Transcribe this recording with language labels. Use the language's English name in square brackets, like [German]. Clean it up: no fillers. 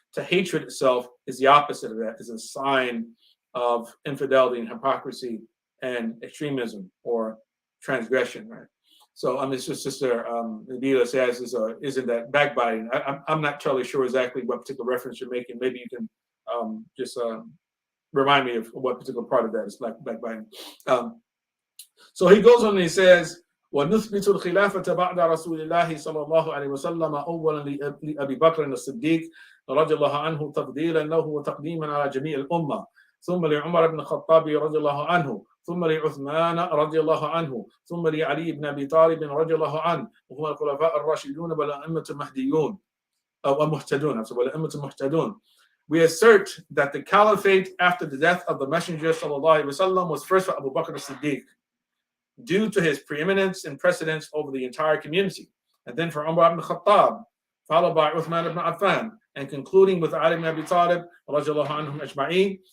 [English] To hatred itself is the opposite of that, is a sign of infidelity and hypocrisy and extremism or transgression, right? So it's just Sister Nabila says isn't that backbiting? I'm not totally sure exactly what particular reference you're making. Maybe you can just remind me of what particular part of that is backbiting. [Arabic] So he goes on and he says, وَنُثْبِتُ الْخِلَافَةَ بَعْدَ رَسُولِ اللَّهِ صَلَى اللَّهُ عَلَيْهِ وَسَلَّمَ أَوَّلًا لِأَبِي بَكْرٍ الصِّدِّيقِ رضي الله عنه تفضيلا له وتقديما على جميع الأمة، ثم لعمر بن الخطاب رضي الله عنه، ثم لعثمان رضي الله عنه، ثم لعلي بن أبي طالب رضي الله عنه، وهم الخلفاء الراشدون والأئمة المهديون أو المهتدون. [English] We assert that the caliphate after the death of the Messenger ﷺ was first for Abu Bakr as-Siddiq, due to his preeminence and precedence over the entire community, and then for Umar ibn Khattab, followed by Uthman ibn Affan, and concluding with Ali ibn Abi Talib radiallahu anhum ajma'in.